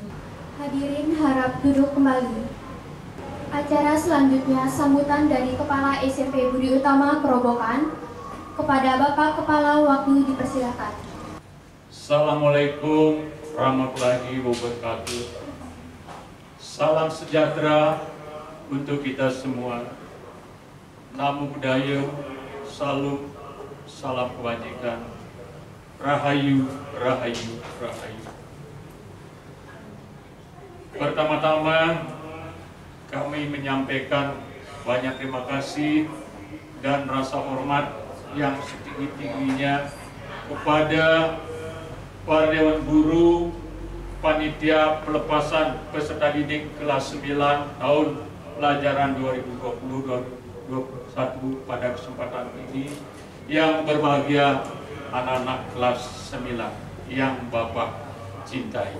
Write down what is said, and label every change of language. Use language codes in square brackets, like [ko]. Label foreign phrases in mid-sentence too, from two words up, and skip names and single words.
[id] Hadirin harap duduk kembali. Acara selanjutnya sambutan dari Kepala SMP Budi Utama Kerobokan. Kepada Bapak Kepala waktu dipersilakan. [ar] Assalamualaikum warahmatullahi wabarakatuh. [id] Salam sejahtera untuk kita semua. [pi] Namo Buddhaya, [id] salam, salam kebajikan. [ban] Rahayu, rahayu, rahayu. [id] Pertama-tama kami menyampaikan banyak terima kasih dan rasa hormat yang setinggi-tingginya kepada para Dewan Guru, Panitia Pelepasan Peserta Didik kelas 9 tahun pelajaran 2020-2021 pada kesempatan ini, yang berbahagia anak-anak kelas 9 yang Bapak cintai.